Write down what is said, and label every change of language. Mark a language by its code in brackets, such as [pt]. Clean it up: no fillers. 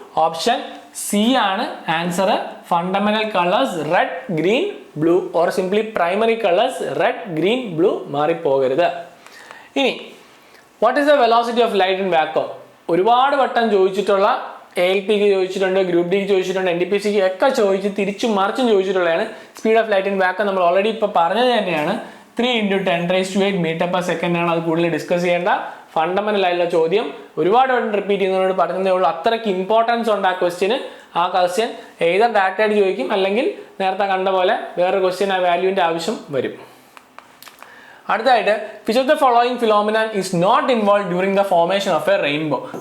[ml] Option C ആണ് answer. Fundamental colours red, green, blue or simply primary colours red, green, blue മാറിപ്പോകരുത്. ഇനി [en] What is the velocity of light in vacuum? [ml] ഒരുപാട് വട്ടം ചോദിച്ചിട്ടുള്ള, ALPക്ക് ചോദിച്ചിട്ടുണ്ട്, group ഡിക്ക് ചോദിച്ചിട്ടുണ്ട്, NTPCക്ക് ഒക്കെ ചോദിച്ച് തിരിച്ചും മറിച്ചും ചോദിച്ചിട്ടുള്ളതാണ് [en] Speed of light in vacuum. [ml] നമ്മൾ ഓൾറെഡി ഇപ്പോൾ പറഞ്ഞത് തന്നെയാണ്. [en] 3 into 10 raised to 8 meter per second ആണ്. [ml] അത് കൂടുതൽ ഡിസ്കസ് ചെയ്യേണ്ട ഫണ്ടമെന്റൽ ആയിട്ടുള്ള ചോദ്യം. ഒരുപാട് വട്ടം റിപ്പീറ്റ് ചെയ്യുന്നതോട് പറഞ്ഞതേ ഉള്ളൂ. അത്രയ്ക്ക് ഇമ്പോർട്ടൻസ് ഉണ്ട് ആ ക്വസ്റ്റ്യന്. ആ ക്വസ്റ്റ്യൻ ഏതർ ഡയറക്റ്റ് ആയിട്ട് ചോദിക്കും, അല്ലെങ്കിൽ നേരത്തെ കണ്ട പോലെ വേറൊരു ക്വസ്റ്റ്യൻ ആ വാല്യൂവിന്റെ ആവശ്യം വരും. [en] അടുത്തതായിട്ട് which of the following phenomenon is not involve during the formation of a rainbow?